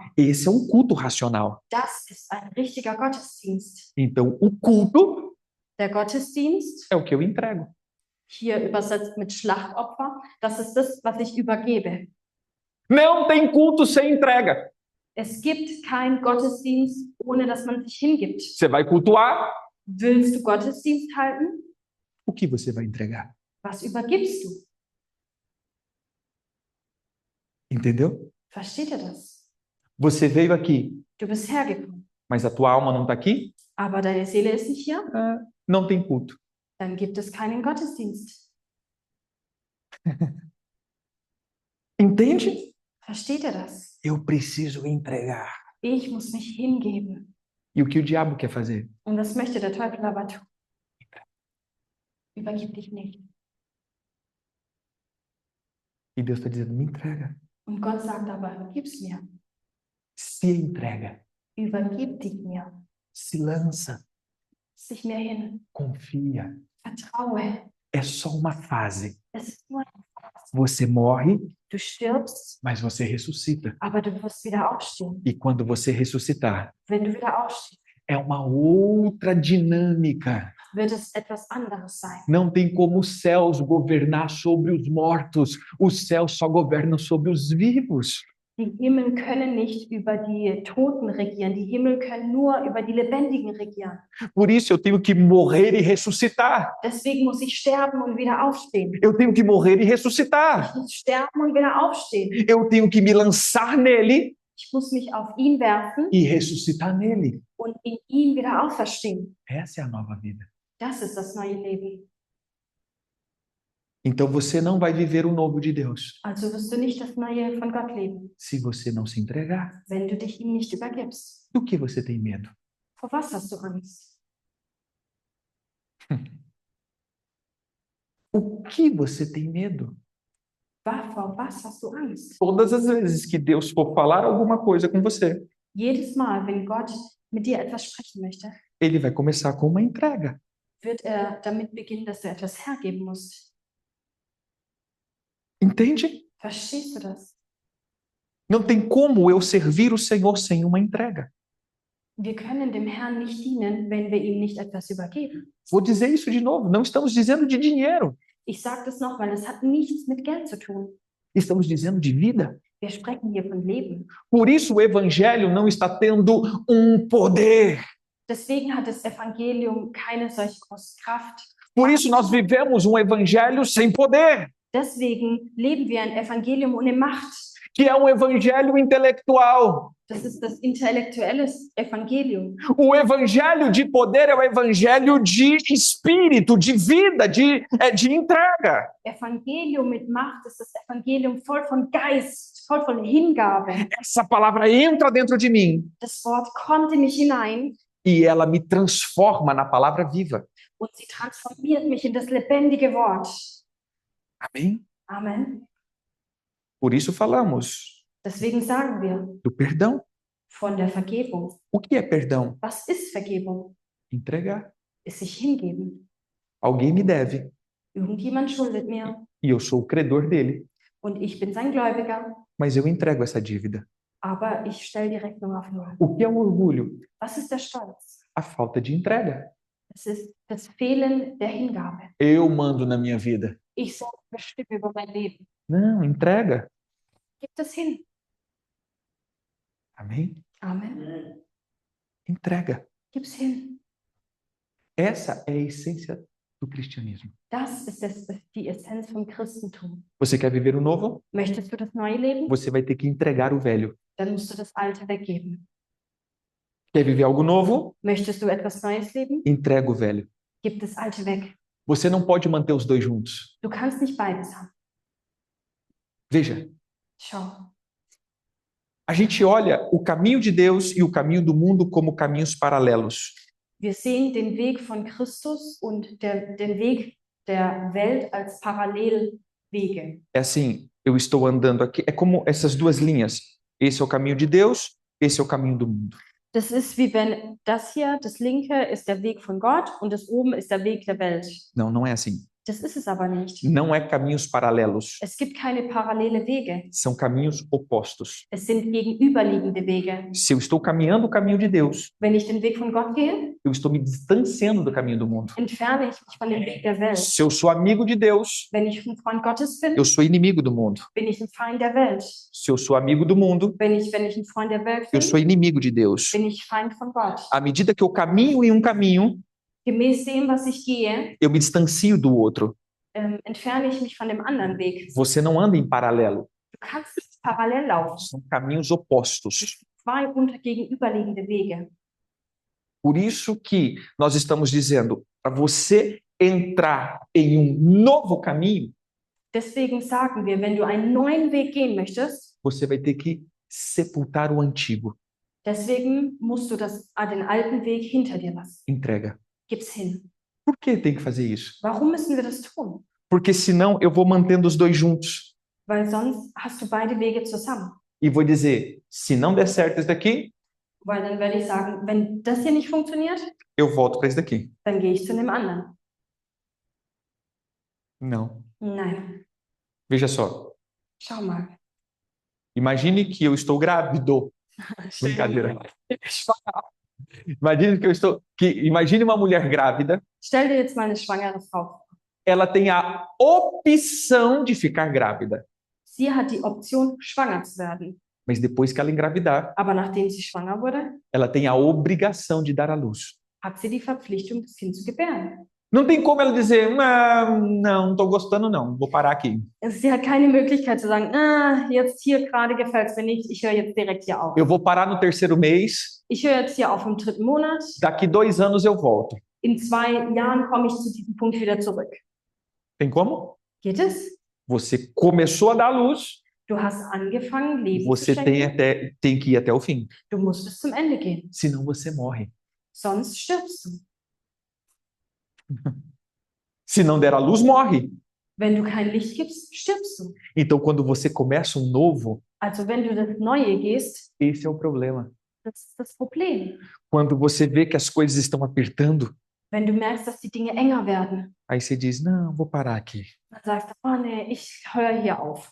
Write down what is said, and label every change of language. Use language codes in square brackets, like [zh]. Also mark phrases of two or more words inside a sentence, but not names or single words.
[pt] Esse é um culto racional. [de] Das ist ein richtiger Gottesdienst. [pt] Então, o culto [de] Der Gottesdienst, [pt] é o que eu entrego. [de] hier übersetzt mit Schlachtopfer, das ist das, was ich übergebe. [pt] Não tem culto sem entrega. [de] Es gibt keinen Gottesdienst, ohne dass man sich hingibt. [pt] Você vai cultuar, [de] Willst du Gottesdienst halten? [pt] o que você vai entregar? [de] Was übergibst du? [pt] Entendeu? [de] Versteht ihr das? [pt] Você veio aqui, [de] Du bist hergekommen, [pt] mas a tua alma não está aqui? [de] aber deine Seele ist nicht hier. [pt] Não tem culto. [de] Dann gibt es keinen Gottesdienst. [pt] Entende? [de] Versteht ihr das? [pt] Eu preciso entregar. [de] Ich muss mich hingeben. [pt] E o que o diabo quer fazer? [de] Und das möchte der Teufel aber tun. Übergib dich nicht. [pt] E Deus está dizendo, me entrega. [de] Und Gott sagt aber, gib's mir. [pt] Se entrega. [de] Übergib dich mir. [pt] Se lança. [de] Sich mir hin. [pt] Confia. [de] Vertraue. [pt] É só uma fase. [de] Es ist nur eine Phase. [pt] Você morre, [de] Du stirbst, [pt] mas você ressuscita. [de] aber du wirst wieder aufstehen. [pt] E quando você ressuscitar, [de] Wenn du wieder aufstehst, [pt] é uma outra dinâmica. [de] wird es etwas anderes sein. [pt] Não tem como os céus governar sobre os mortos. Os céus só governam sobre os vivos. [de] Die Himmel können nicht über die Toten regieren. Die Himmel können nur über die Lebendigen regieren. [pt] Por isso eu tenho que morrer e ressuscitar. [de] Deswegen muss ich sterben und wieder aufstehen. [pt] Eu tenho que morrer e ressuscitar. [de] Ich muss sterben und wieder aufstehen. [pt] Eu tenho que me lançar nele [de] Ich muss mich auf ihn werfen [pt] e ressuscitar nele. [de] und in ihm wieder auferstehen. [pt] Essa é a nova vida. [de] Das ist das neue Leben. [pt] Então você não vai viver o novo de Deus [de] Also wirst du nicht das Neue von Gott leben, [pt] se você não se entregar. [de] wenn du dich ihm nicht übergibst. [pt] Do que você tem medo? [de] Vor was hast du Angst? [pt] O que você tem medo? [de] Vor was hast du Angst? [pt] Todas as vezes que Deus for falar alguma coisa com você, [de] Jedes Mal, wenn Gott mit dir etwas sprechen möchte, [pt] ele vai começar com uma entrega. [de] wird damit beginnen, dass du etwas hergeben musst. [pt] Entende? [de] Verstehst du das? [pt] Não tem como eu servir o Senhor sem uma entrega. [de] Wir können dem Herrn nicht dienen, wenn wir ihm nicht etwas übergeben. [pt] Vou dizer isso de novo, não estamos dizendo de dinheiro, [de] Ich sage das nochmal, das hat nichts mit Geld zu tun. [pt] estamos dizendo de vida. [de] Wir sprechen hier von Leben. [pt] Por isso o evangelho não está tendo um poder. [de] Deswegen hat das Evangelium keine solche große Kraft. [pt] Por isso nós vivemos um evangelho sem poder, [de] Deswegen leben wir ein Evangelium ohne Macht. [pt] que é um evangelho intelectual. [de] Das ist das intellektuelle Evangelium. [pt] O evangelho de poder é o evangelho de espírito, de vida, de entrega. [de] Evangelium mit Macht ist das Evangelium voll von Geist, voll von Hingabe. [pt] Essa palavra entra dentro de mim [de] Das Wort kommt in mich hinein [pt] e ela me transforma na palavra viva. [de] und sie transformiert mich in das lebendige Wort. [pt] Amém? [de] Amen. [pt] Por isso falamos [de] Deswegen sagen wir [pt] do perdão. [de] von der Vergebung. [pt] O que é perdão? [de] Was ist Vergebung? [pt] Entregar. [de] Ist sich hingeben. [pt] Alguém me deve [de] Irgendjemand schuldet mir [pt] e eu sou o credor dele, [de] und ich bin sein Gläubiger, [pt] mas eu entrego essa dívida. [de] aber ich stelle die Rechnung auf Null. [pt] O que é o orgulho? [de] Was ist der Stolz? [pt] A falta de entrega. [de] Es ist das Fehlen der Hingabe. [pt] Eu mando na minha vida. [de] Ich soll bestimmen über mein Leben. [pt] Não, entrega. [de] Gib das hin. [pt] Amém? [de] Amen. [pt] Entrega. [de] Gib's hin. [pt] Essa é a essência do cristianismo. [de] Das ist die Essenz vom Christentum. [pt] Você quer viver o novo? [de] Möchtest du das neue Leben? [pt] Você vai ter que entregar o velho. [de] Dann musst du das alte weggeben. [pt] Quer viver algo novo? [de] Möchtest du etwas Neues leben? [pt] Entrega o velho. [de] Gib das alte weg. [pt] Você não pode manter os dois juntos. [de] Du kannst nicht beides haben. [pt] Veja, [de] Schau. [pt] A gente olha o caminho de Deus e o caminho do mundo como caminhos paralelos. [de] Wir sehen den Weg von Christus und den Weg der Welt als Parallelwege. [pt] É assim, eu estou andando aqui, é como essas duas linhas. Esse é o caminho de Deus, esse é o caminho do mundo. [de] Das ist wie wenn das hier, das linke ist der Weg von Gott und das oben ist der Weg der Welt. [pt] Não, não é assim. [de] Das ist es aber nicht. [pt] Não é caminhos paralelos. [de] Es gibt keine parallele Wege. [pt] São caminhos opostos. [de] Es sind gegenüberliegende Wege. [pt] Se eu estou caminhando o caminho de Deus, [de] Wenn ich den Weg von Gott gehe, [pt] eu estou me distanciando do caminho do mundo. [de] entferne ich mich von dem Weg der Welt. [pt] Se eu sou amigo de Deus, [de] Wenn ich ein Freund Gottes bin, [pt] eu sou inimigo do mundo. [de] bin ich ein Feind der Welt. [pt] Se eu sou amigo do mundo, [de] Wenn ich ein Freund der Welt [pt] eu [de] bin, [pt] sou inimigo de Deus. [de] bin ich Feind von Gott. [pt] À medida que eu caminho em um caminho, [de] Gemäß dem, was ich gehe, [pt] eu me distancio do outro. [de] entferne ich mich von dem anderen Weg. [pt] Você não anda em paralelo. [de] Du kannst nicht parallel laufen. [pt] São caminhos opostos. [de] Zwei gegenüberliegende Wege. [pt] Por isso que nós estamos dizendo, para você entrar em um novo caminho, [de] Deswegen sagen wir, wenn du einen neuen Weg gehen möchtest, [pt] você vai ter que sepultar o antigo. [de] deswegen musst du den alten Weg hinter dir lassen. [pt] Entrega. [de] Gib's hin. [pt] Por que tem que fazer isso? [de] Warum müssen wir das tun? [pt] Porque senão eu vou mantendo os dois juntos. [de] Weil sonst hast du beide Wege zusammen. [pt] E vou dizer, se não der certo esse daqui, [de] Weil dann werde ich sagen, wenn das hier nicht funktioniert, [pt] eu volto para esse daqui. [de] dann gehe ich zu dem anderen. [pt] Não. [de] Nein, [pt] Veja só. [de] schau mal. [pt] Imagine que eu estou grávido. Brincadeira. Imagine que eu estou. Imagine uma mulher grávida. [de] Stell dir jetzt mal eine schwangere Frau vor. [pt] Ela tem a opção de ficar grávida. [de] Sie hat die Option, schwanger zu werden. [pt] Mas depois que ela engravidar, [de] Aber nachdem sie schwanger wurde, [pt] ela tem a obrigação de dar à luz. [de] hat sie die Verpflichtung, das Kind zu gebären. [pt] Não tem como ela dizer, não estou gostando não, vou parar aqui. [de] Sie hat keine Möglichkeit zu sagen, jetzt hier gerade gefällt es mir nicht, ich höre jetzt direkt hier auf. [pt] Eu vou parar no terceiro mês, [de] Ich höre jetzt hier auf im 3. Monat, [pt] daqui 2 anos eu volto. [de] in 2 Jahren komme ich zu diesem Punkt wieder zurück. [pt] Tem como? [de] Geht es? [pt] Você começou a dar à luz, [de] Du hast angefangen, Leben zu [pt] você [de] schenken. [pt] tem que ir até o fim. [de] Du musst bis zum Ende gehen, [pt] Senão você morre. [de] sonst stirbst du. [pt] Se não der à luz, morre. [de] Wenn du kein Licht gibst, stirbst du. [pt] Então, quando você começa um novo, [de] Also wenn du das Neue gehst, [pt] esse é o problema. [de] das ist das Problem. [pt] Quando você vê que as coisas estão apertando, [de] Wenn du merkst, dass die Dinge enger werden, [pt] aí você diz, não, vou parar aqui. [de] dann sagst du, oh nee, ich höre hier auf.